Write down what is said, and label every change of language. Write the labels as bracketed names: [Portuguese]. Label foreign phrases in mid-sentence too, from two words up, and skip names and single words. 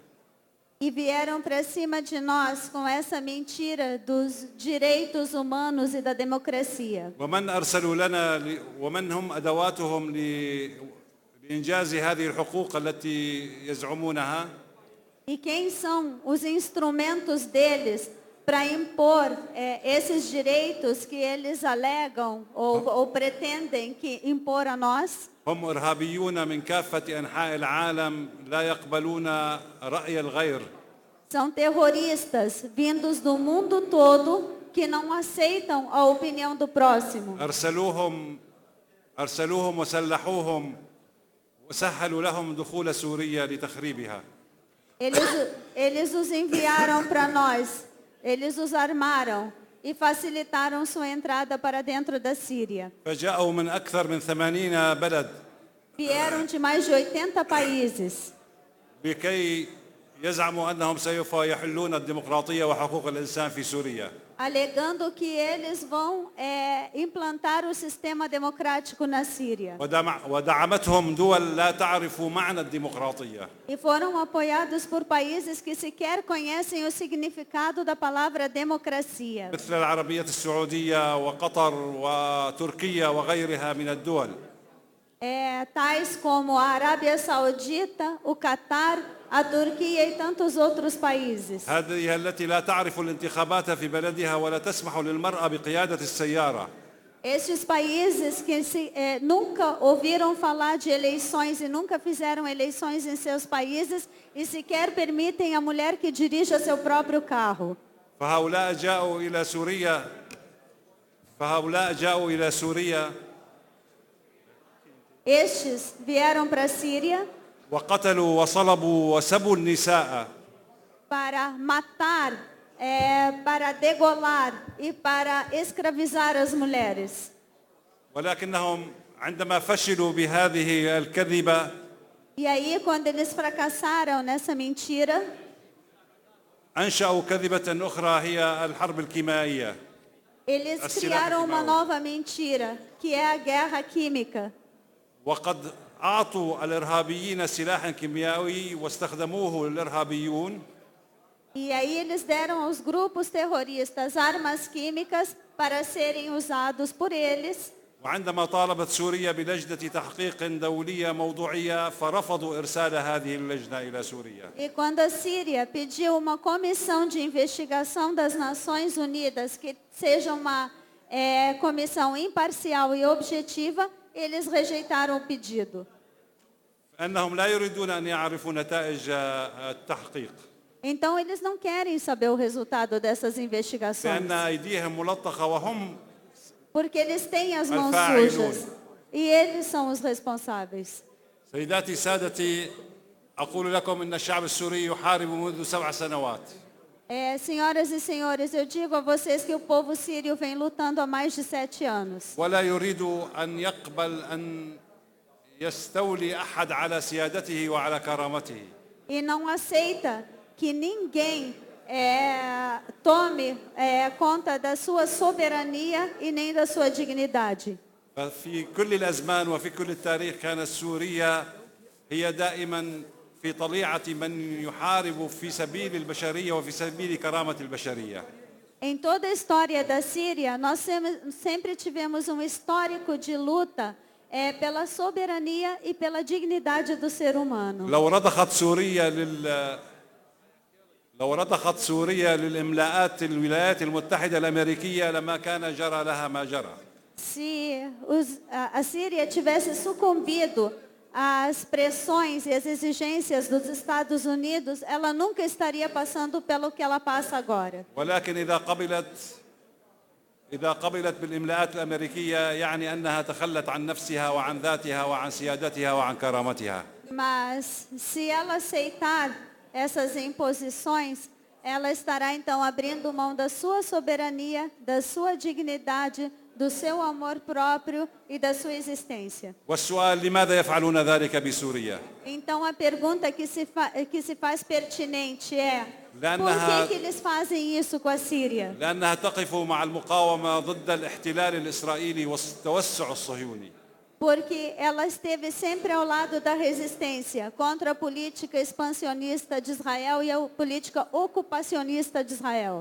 [Portuguese] E vieram para cima de nós com essa mentira dos direitos humanos e da democracia. [Arabic] ومن أرسلوا لنا ومن هم أدواتهم لإنجاز هذه الحقوق التي يزعمونها. [Portuguese] E quem são os instrumentos deles para impor esses direitos que eles alegam ou pretendem impor a nós? [Arabic] هم إرهابيون من كافة أنحاء العالم لا يقبلون رأي الغير. [Portuguese] São terroristas vindos do mundo todo que não aceitam a opinião do próximo. [Arabic] أرسلوهم وسلحوهم وسهلوا لهم دخول سوريا لتخريبها. [Portuguese] Eles os enviaram para nós, eles os armaram e facilitaram sua entrada para dentro da Síria. [Arabic] فجاءوا من أكثر من 80 بلد. [Portuguese] Vieram de mais de 80 países. [Arabic] لكي يزعموا أنهم سوف يحلون الديمقراطية وحقوق الإنسان في سوريا. [Portuguese] Alegando que eles vão implantar o sistema democrático na Síria. [Arabic] ودعمتهم دول لا تعرف معنى الديمقراطية. [Portuguese] E foram apoiados por países que sequer conhecem o significado da palavra democracia. [Arabic] مثل العربية السعودية وقطر وتركيا وغيرها من الدول. [Portuguese] Tais como a Arábia Saudita, o Catar a Turquia e tantos outros países. [Arabic] هذه التي لا تعرف الانتخابات في بلدها ولا تسمح للمرأة بقيادة السيارة. [Portuguese] Estes países que nunca ouviram falar de eleições e nunca fizeram eleições em seus países e sequer permitem a mulher que dirija seu próprio carro. [Arabic] فهؤلاء جاءوا إلى سوريا [Portuguese] Estes vieram para a Síria [Arabic] وقتلوا وصلبوا وسبوا النساء. [Portuguese] para matar, para degolar e para escravizar as mulheres. [Arabic] ولكنهم عندما فشلوا بهذه الكذبة [Portuguese] E aí, quando eles fracassaram nessa mentira, [Arabic] أنشأوا كذبة أخرى هي الحرب الكيميائية. [Portuguese] eles criaram uma nova mentira, que é a guerra química. [Arabic] وقد أعطوا الإرهابيين سلاحا كيميائي واستخدموه الإرهابيون. [Portuguese] E aí eles deram aos grupos terroristas armas químicas para serem usados por eles. [Arabic] وعندما طالبت سوريا بلجنة تحقيق دولية موضوعية فرفضوا إرسال هذه اللجنة إلى سوريا. [Portuguese] E quando a Síria pediu uma comissão de investigação das Nações Unidas, que seja uma comissão imparcial e objetiva, eles rejeitaram o pedido. [Arabic] أنهم لا يريدون أن يعرفوا نتائج التحقيق. [Portuguese] Então eles não querem saber o resultado dessas investigações. [Arabic] لأن أيديهم ملطخة وهم [Portuguese] Porque eles têm as mãos sujas. E eles são os responsáveis. [Arabic] سيداتي سادتي أقول لكم أن الشعب السوري يحارب منذ 7 سنوات. [Portuguese] Senhoras e senhores, eu digo a vocês que o povo sírio vem lutando há mais de 7 anos. [Arabic] ولا يريد أن يقبل أن يستولي أحد على سيادته وعلى كرامته. [Portuguese] E não aceita que ninguém tome conta da sua soberania e nem da sua dignidade. [Arabic] ففي كل الأزمان وفي كل التاريخ كانت سوريا هي دائما في طليعة من يحارب في سبيل البشرية وفي سبيل كرامة البشرية. [Portuguese] Em toda a história da Síria, nós sempre tivemos um histórico de luta pela soberania e pela dignidade do ser humano. [Arabic] لو رضخت سوريا للإملاءات الولايات المتحدة الأمريكية لما كان جرى لها ما جرى. [Portuguese] Se a Síria tivesse sucumbido às pressões e às exigências dos Estados Unidos, ela nunca estaria passando pelo que ela passa agora. [Arabic] ولكن إذا قبلت بالإملاءات الأمريكية يعني أنها تخلت عن نفسها وعن ذاتها وعن سيادتها وعن كرامتها. [Portuguese] Mas se ela aceitar essas imposições, ela estará então abrindo mão da sua soberania, da sua dignidade, do seu amor próprio e da sua existência. [Arabic] والسؤال لماذا يفعلون ذلك بسوريا؟ [Portuguese] Então a pergunta que se faz pertinente é: por que eles fazem isso com a Síria? [Arabic] لأنها تقف مع المقاومة ضد الاحتلال الإسرائيلي والتوسع الصهيوني. [Portuguese] Porque ela esteve sempre ao lado da resistência contra a política expansionista de Israel e a política ocupacionista de Israel.